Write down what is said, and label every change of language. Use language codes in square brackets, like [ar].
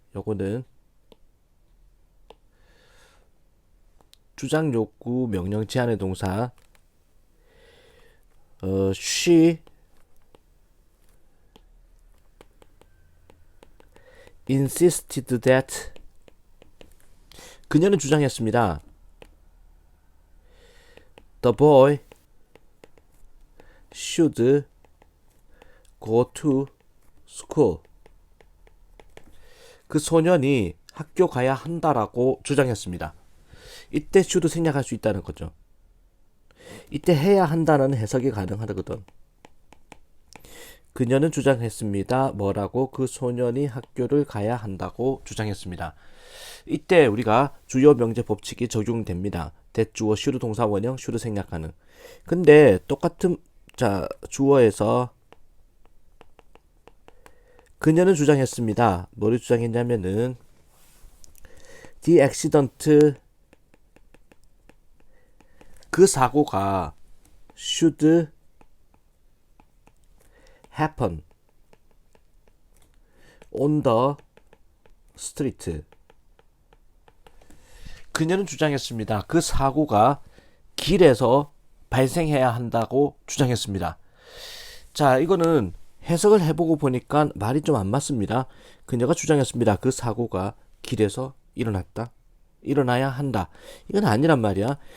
[ko] 요거는 주장 욕구 명령 제한의 동사 [en] she insisted that [ko] 그녀는 주장했습니다. [en] The boy should go to school. [ko] 그 소년이 학교 가야 한다라고 주장했습니다. 이때 should 생략할 수 있다는 거죠. 이때 해야 한다는 해석이 가능하거든. 그녀는 주장했습니다. 뭐라고? 그 소년이 학교를 가야 한다고 주장했습니다. 이때 우리가 주요 명제 법칙이 적용됩니다. that 주어 should 동사 원형 should 생략하는. 근데 똑같은 자 주어에서 그녀는 주장했습니다. 뭐를 주장했냐면은 [en] the accident [ko] 그 사고가 [en] should happen on the street. [ko] 그녀는 주장했습니다. 그 사고가 길에서 발생해야 한다고 주장했습니다. 자, 이거는 해석을 해보고 보니까 말이 좀 안 맞습니다. 그녀가 주장했습니다. 그 사고가 길에서 일어나야 한다. 이건 아니란 말이야.